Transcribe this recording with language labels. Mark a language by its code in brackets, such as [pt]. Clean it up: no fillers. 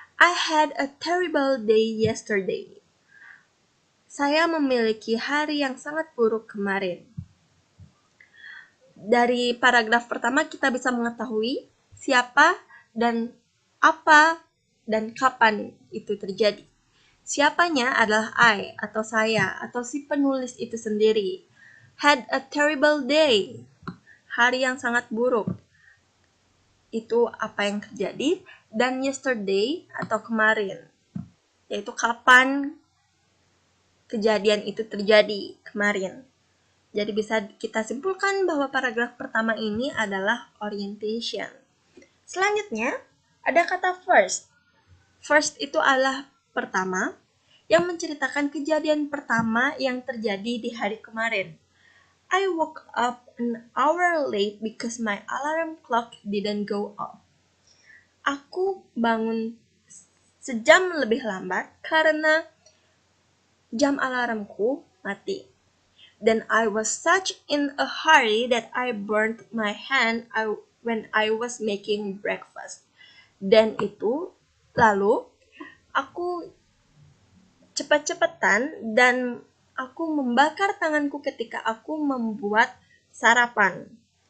[en] I had a terrible day yesterday. [id] Saya memiliki hari yang sangat buruk kemarin. Dari paragraf pertama kita bisa mengetahui siapa dan apa dan kapan itu terjadi. Siapanya adalah I atau saya atau si penulis itu sendiri. [en] Had a terrible day. [id] Hari yang sangat buruk. Itu apa yang terjadi. Dan yesterday atau kemarin. Yaitu kapan kejadian itu terjadi kemarin. Jadi bisa kita simpulkan bahwa paragraf pertama ini adalah orientation. Selanjutnya ada kata first. First itu adalah pertama yang menceritakan kejadian pertama yang terjadi di hari kemarin. [en] I woke up an hour late because my alarm clock didn't go off. [id] Aku bangun sejam lebih lambat karena jam alarmku mati. [en] Then I was such in a hurry that I burnt my hand when I was making breakfast. [id] Dan itu, lalu aku cepat-cepatan dan aku membakar tanganku ketika aku membuat sarapan.